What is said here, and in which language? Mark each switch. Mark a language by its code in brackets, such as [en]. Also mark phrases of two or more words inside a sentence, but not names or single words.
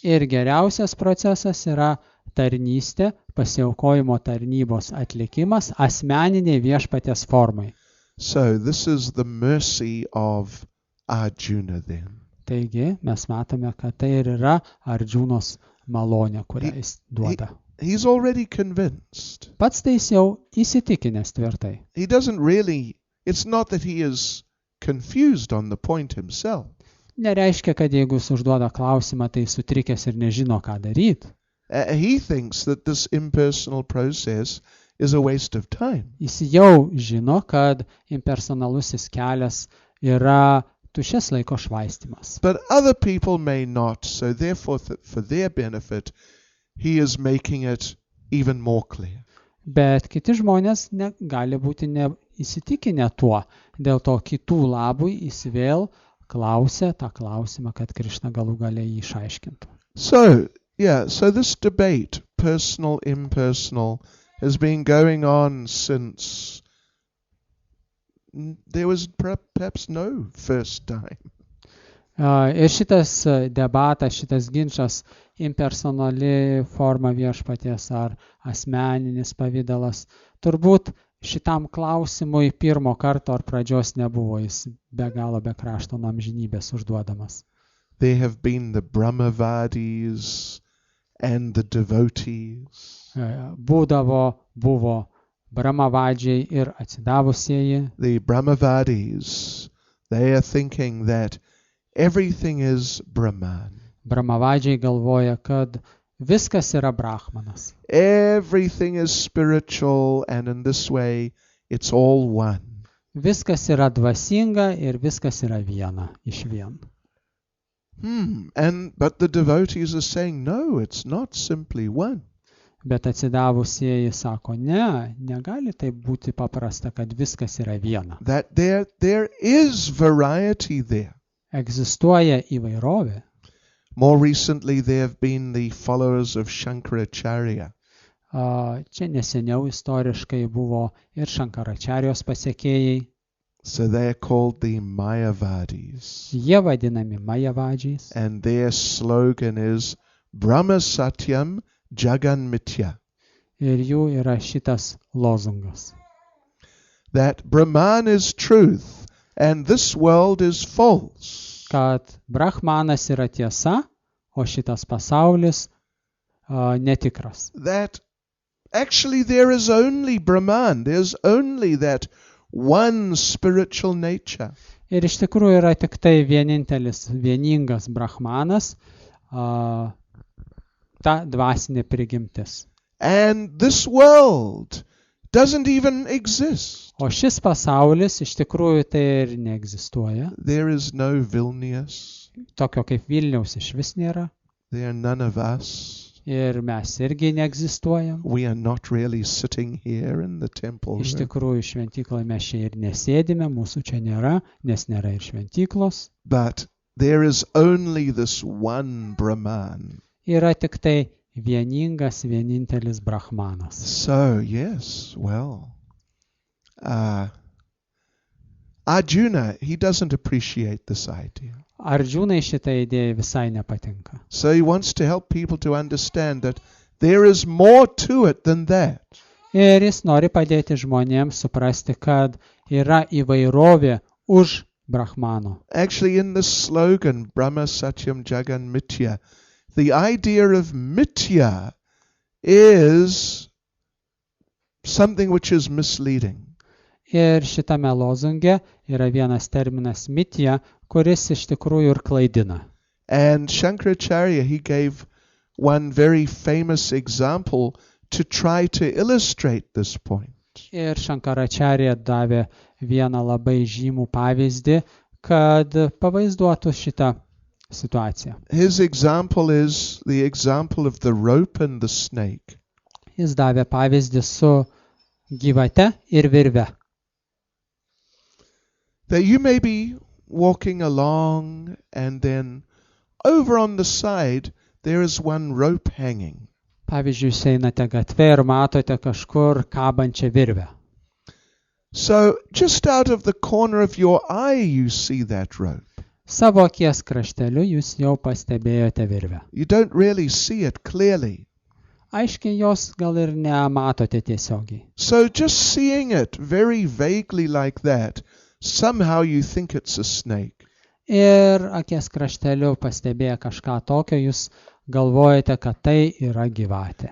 [lt] Ir geriausias procesas yra tarnystė, pasiaukojimo tarnybos atlikimas asmeniniai viešpaties formai. [en] So this is the mercy of Arjuna then. [lt] Taigi mes matome, kad tai ir yra Arjunos malonė, kurią jis duoda. [en] He's already convinced. [lt] Pats tai jis jau įsitikinęs tvirtai. [en] He doesn't really, it's not that he is confused on the point himself. [lt] Nereiškia, kad jeigu jis užduoda klausimą, tai sutrikęs ir nežino, ką daryti. [en] He thinks that this impersonal process is a waste of time. [lt] Jis jau žino, kad impersonalusis kelias yra tuščias laiko švaistymas. [en] But other people may not, so therefore for their benefit, he is making it even more clear. [lt] Bet kiti žmonės gali būti neįsitikinę tuo. Dėl to kitų labui jis vėl klausė tą klausimą, kad Krišna galų gale jį išaiškintų. [en] So this debate, personal, impersonal, has been going on since there was perhaps no first time. [lt] Ir šitas debatas, šitas ginčas, impersonali forma viešpaties ar asmeninis pavidalas, turbūt šitam klausimui pirmo karto ar pradžios nebuvo, jis be galo be krašto nuo amžinybės užduodamas. [en] There have been the Brahmavadis and the devotees. [lt] Buvo Brahmavadžiai ir atsidavusieji. [en] The Brahmavadis, they are thinking that everything is Brahman. [lt] Brahmavadžiai galvoja, kad viskas yra Brahmanas. [en] Everything is spiritual and in this way it's all one. [lt] Viskas yra dvasinga ir viskas yra viena, iš vien. [en] But the devotees are saying, no, it's not simply one. [lt] Bet atsidavusieji sako, negali tai būti paprasta, kad viskas yra viena. [en] That there is variety there. [lt] Egzistuoja įvairovė. [en] More recently there have been the followers of Shankaracharya. [lt] Čia neseniau istoriškai buvo ir Šankaračarijos pasekėjai. [en] So they are called the Mayavadis. [lt] Jie vadinami Mayavadžiais. [en] And their slogan is [sa] ब्रह्म सत्यं जगन् मिथ्या. [lt] Ir jų yra šitas lozungas. [en] That Brahman is truth and this world is false. [lt] Kad Brahmanas yra tiesa, o šitas pasaulis netikras. [en] That actually there is only Brahman. There's only that one spiritual nature. [lt] Ir iš tikrųjų yra tik tai vieningas Brahmanas, ta dvasinė prigimtis. [en] And this world doesn't even exist. [lt] O šis pasaulis iš tikrųjų tai ir neegzistuoja. [en] There is no Vilnius. [lt] Tokio kaip Vilniaus iš vis nėra. [en] There are none of us. [lt] Ir mes irgi neegzistuojam. [en] We are not really sitting here in the temple. [lt] Iš tikrųjų šventykloje mes čia ir nesėdime, mūsų čia nėra, nes nėra ir šventyklos. [en] But there is only this one Brahman. [lt] Yra tik tai vieningas, vienintelis brahmanas. [en] So, yes, well, Arjuna, he doesn't appreciate this idea. [lt] Arjunai šitą idėją visai nepatinka. [en] So he wants to help people to understand that there is more to it than that. [lt] Ir jis nori padėti žmonėms suprasti, kad yra įvairovė už brahmano. [en] Actually, in the slogan, [sa] ब्रह्म सत्यं जगन् मिथ्या, [en] the idea of mithya is something which is misleading. [lt] Ir šitame lozunge yra vienas terminas mitya, kuris iš tikrųjų ir klaidina. [en] And Shankaracharya, he gave one very famous example to try to illustrate this point. [lt] Ir Shankaracharya davė vieną labai žymų pavyzdį, kad pavaizduotų šitą situaciją. [en] His example is the example of the rope and the snake. [lt] Jis davė pavyzdį su gyvate ir virve. [en] That you may be walking along and then over on the side there is one rope hanging. [lt] Pavyzdžiui, jūs einate gatve ir matote kažkur kabančią virvę. [en] So just out of the corner of your eye you see that rope. [lt] Savo akies krašteliu jūs jau pastebėjote virvę. [en] You don't really see it clearly. [lt] Aiškiai jos gal ir nematote tiesiogiai. [en] So just seeing it very vaguely like that, somehow you think it's a snake. [lt] Ir akies krašteliu pastebėję kažką tokio, jūs galvojate, kad tai yra gyvatė.